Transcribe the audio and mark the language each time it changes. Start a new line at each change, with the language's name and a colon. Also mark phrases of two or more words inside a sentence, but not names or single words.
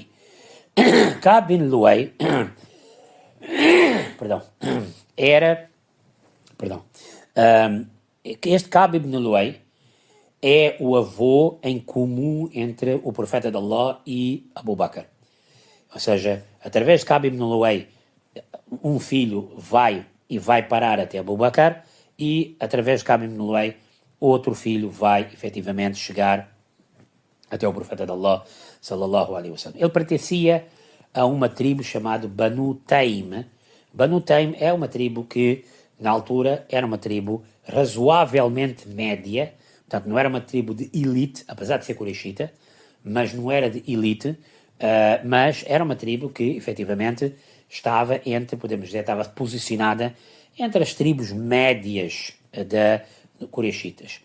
Portuguese: Ka'b bin Luay perdão, este Ka'b ibn Luay é o avô em comum entre o profeta de Allah e Abu Bakr. Ou seja, através de Ka'b ibn Luay, um filho vai parar até Abu Bakr e através de Ka'b ibn Luay, outro filho vai efetivamente chegar até o profeta de Allah,
Arabic: صلى الله عليه وسلم.
Portuguese: Ele pertencia a uma tribo chamada Banu Taym. Banu Taym é uma tribo que, na altura, era uma tribo razoavelmente média, portanto, não era uma tribo de elite, apesar de ser Qurayshita, mas não era de elite, mas era uma tribo que, efetivamente, estava podemos dizer, estava posicionada entre as tribos médias da Qurayshitas.